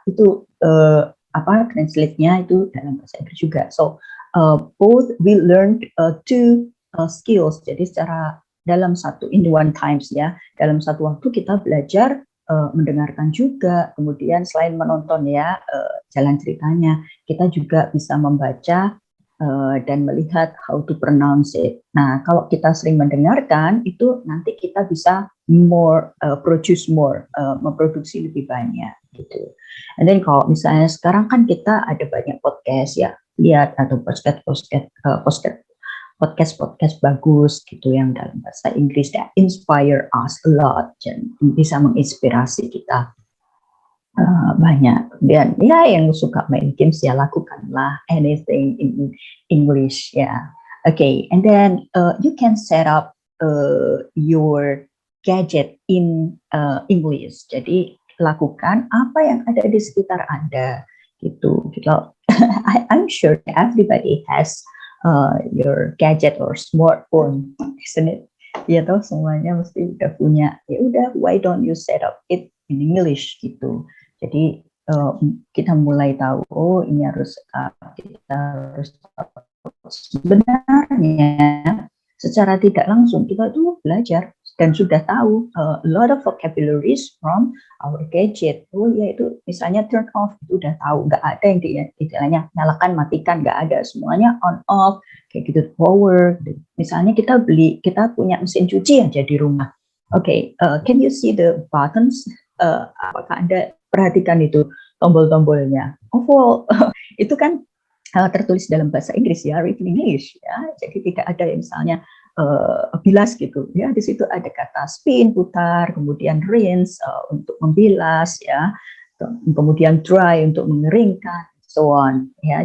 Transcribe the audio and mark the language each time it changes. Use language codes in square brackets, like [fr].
[id] Itu translate-nya itu dalam bahasa Inggris juga. [en] So both we learned two skills. [id] Jadi secara dalam [en] in one times [id] ya, dalam satu waktu kita belajar mendengarkan juga, kemudian selain menonton ya jalan ceritanya, kita juga bisa membaca dan melihat [en] how to pronounce it. [id] Nah, kalau kita sering mendengarkan, itu nanti kita bisa memproduksi lebih banyak gitu. And then kalau misalnya sekarang kan kita ada banyak podcast ya, lihat atau podcast bagus gitu yang dalam bahasa Inggris [en] that inspire us a lot [id] dan bisa menginspirasi kita banyak. Dan ya yang suka main games ya lakukanlah [en] anything in English [id] ya. [en] Okay, and then you can set up your gadget in English. [id] Jadi lakukan apa yang ada di sekitar Anda gitu. [en] I'm sure everybody has your gadget or smartphone, isn't it? [id] Ya toh semuanya mesti udah punya. Ya udah, [en] why don't you set up it in English [id] gitu. Jadi kita mulai tahu, ini kita harus sebenarnya secara tidak langsung kita tuh belajar dan sudah tahu [en] a lot of vocabularies from our gadget. [id] Ya itu misalnya turn off, itu udah tahu, nggak ada yang istilahnya nyalakan matikan, nggak ada, semuanya on off kayak gitu. Power, misalnya kita punya mesin cuci aja di rumah. [en] Okay, can you see the buttons? [id] Apakah Anda perhatikan itu tombol-tombolnya? Overall, itu kan tertulis dalam bahasa Inggris ya, [en] written English [id] ya. Jadi tidak ada yang misalnya bilas gitu ya. Di situ ada kata spin, putar, kemudian rinse untuk membilas ya, kemudian dry untuk mengeringkan, so on ya.